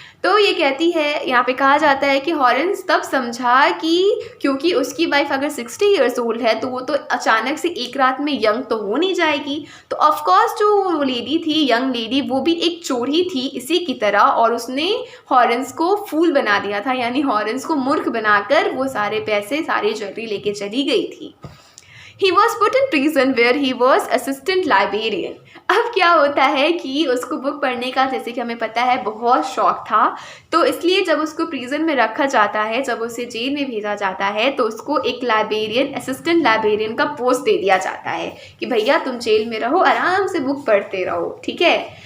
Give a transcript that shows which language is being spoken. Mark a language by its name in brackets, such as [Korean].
[Hindi] तो ये कहती है, यहाँ पे कहा जाता है कि हॉरेंस तब समझा कि क्योंकि उसकी वाइफ अगर 60 इयर्स ओल्ड है तो वो तो अचानक से एक रात में यंग तो हो नहीं जाएगी, तो ऑफकोर्स जो लेडी थी, यंग लेडी, वो भी एक चोर ही थी इसी की तरह, और उसने हॉरेंस को फूल बना दिया था, यानी हॉरेंस को मूर्ख बनाकर वो सारे पैसे, सारी ज्वेलरी लेके चली गई थी। [English] He was put in prison where he was assistant librarian. [Hindi] अब क्या होता है कि उसको बुक पढ़ने का, जैसे कि हमें पता है, बहुत शौक था, तो इसलिए जब उसको प्रिजन में रखा जाता है, जब उसे जेल में भेजा जाता है, तो उसको एक लाइब्रेरियन, असिस्टेंट लाइब्रेरियन का पोस्ट दे दिया जाता है कि भैया तुम जेल में रहो, आराम से बुक पढ़ते रहो, ठीक है।